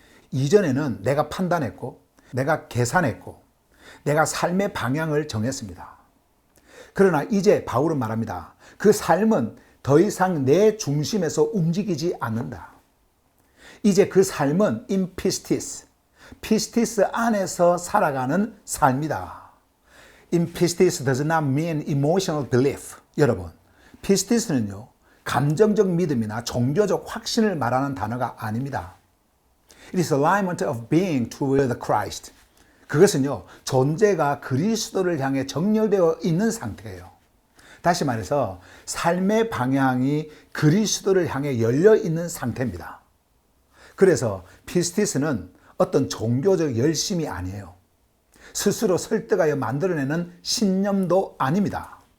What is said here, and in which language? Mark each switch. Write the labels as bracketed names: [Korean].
[Korean] 이전에는 내가 판단했고, 내가 계산했고, 내가 삶의 방향을 정했습니다. 그러나 이제 바울은 말합니다. 그 삶은 더 이상 내 중심에서 움직이지 않는다. 이제 그 삶은 [English] in pistis, [Korean] 피스티스 안에서 살아가는 삶이다. [English] In pistis does not mean emotional belief. [Korean] 여러분, 피스티스는요, 감정적 믿음이나 종교적 확신을 말하는 단어가 아닙니다. [English] It is alignment of being toward Christ. [Korean] 그것은요, 존재가 그리스도를 향해 정렬되어 있는 상태예요. 다시 말해서 삶의 방향이 그리스도를 향해 열려 있는 상태입니다. 그래서 피스티스는 어떤 종교적 열심이 아니에요. 스스로 설득하여 만들어내는 신념도 아닙니다.